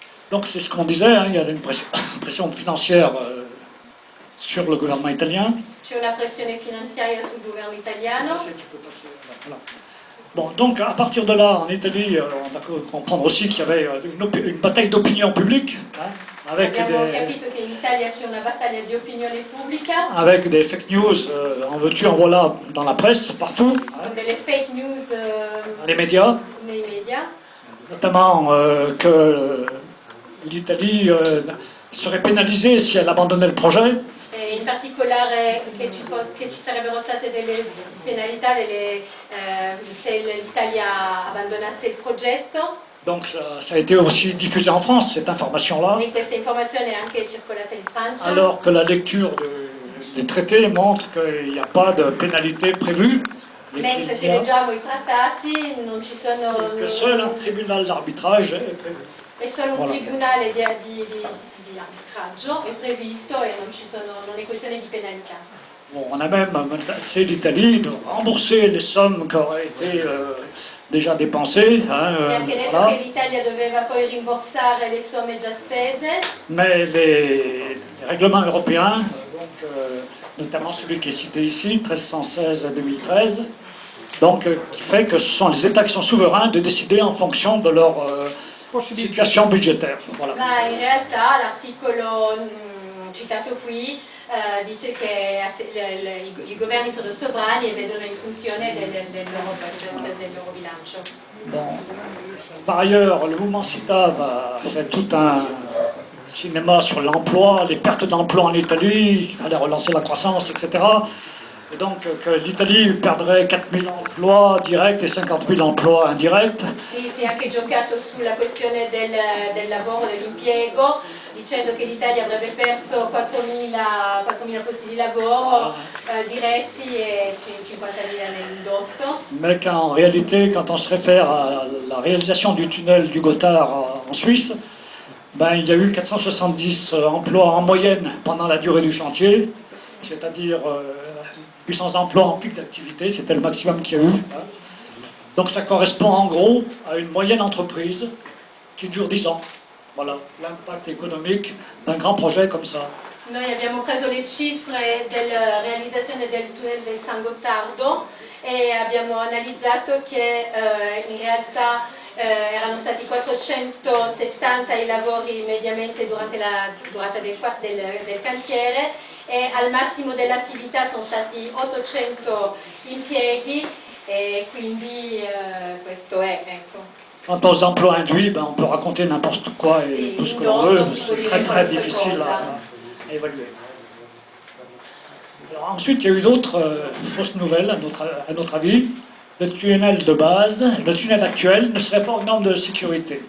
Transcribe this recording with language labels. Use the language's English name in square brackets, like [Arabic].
[French] Donc c'est ce qu'on disait, hein, il y a une pression financière sur le gouvernement italien. [Italian] C'è una pressione finanziaria sul governo italiano. [French] Voilà. Bon, donc à partir de là, en Italie, on a pu comprendre aussi qu'il y avait une bataille d'opinion publique, hein, [Italian] Abbiamo capito che in Italia c'è una battaglia di opinione pubblica. [French] avec des fake news, en veux-tu, en voilà, dans la presse, partout, hein, [Italian] Con delle fake news [French] dans les médias, [Italian] nei media. [French] notamment que l'Italie serait pénalisée si elle abandonnait le projet. [Italian] E in particolare che ci sarebbero state delle penalità se l'Italia abbandonasse il progetto. [French] Donc ça a été aussi diffusé en France, cette information-là, [Italian] E questa informazione è anche circolata in Francia. [French] alors que la lecture des traités montre qu'il n'y a pas de pénalité prévue. [Italian] Mentre se leggiamo i trattati non ci sono... [French] Que seul un tribunal d'arbitrage est prévu. [Italian] È solo un [French] Voilà. [Italian] tribunale di arbitraggio, è previsto e non è questione di penalità. [French] Bon, on a même menacé l'Italie de rembourser les sommes qui auraient été déjà dépensées. Hein, [Italian] Si è anche detto [French] voilà. [Italian] che l'Italia doveva poi rimborsare le somme già spese, [French] Mais les règlements européens, donc, notamment celui qui est cité ici, 1316-2013, donc, qui fait que ce sont les États qui sont souverains de décider en fonction de leur situation budgétaire. Voilà. [Italian] ma in realtà l'articolo citato qui dice che i governi sono sovrani e vedono in funzione del loro bilancio. [French] Bon. Par ailleurs, le mouvement CITAV a fait tout un cinéma sur l'emploi, les pertes d'emploi en Italie, qu'il fallait relancer la croissance, etc. Et donc que l'Italie perdrait 4 000 emplois directs et 50 000 emplois indirects. [Italian] Sì, si è anche giocato sulla questione del lavoro, dell'impiego, dicendo che l'Italia avrebbe perso 4.000 posti di lavoro diretti e 50.000 nell'indotto. [French] Mais qu'en réalité, quand on se réfère à la réalisation du tunnel du Gothard en Suisse, ben, il y a eu 470 emplois en moyenne pendant la durée du chantier, c'est-à-dire 800 emplois en pic d'activité, c'était le maximum qu'il y a eu. Donc ça correspond en gros à une moyenne entreprise qui dure 10 ans. Voilà, l'impact économique d'un grand projet comme ça. [Italian] Noi abbiamo preso le cifre della realizzazione del tunnel del San Gottardo e abbiamo analizzato che in realtà erano stati 470 i lavori mediamente durante la durata del cantiere e al massimo dell'attività sono stati 800 impieghi e quindi questo è, ecco. [French] Quant aux emplois induits, ben, on peut raconter n'importe quoi et tout ce que l'on veut, mais c'est très très difficile à évaluer. Alors, ensuite, il y a eu d'autres fausses nouvelles, à notre avis. Le tunnel de base, le tunnel actuel, ne serait pas aux normes de sécurité.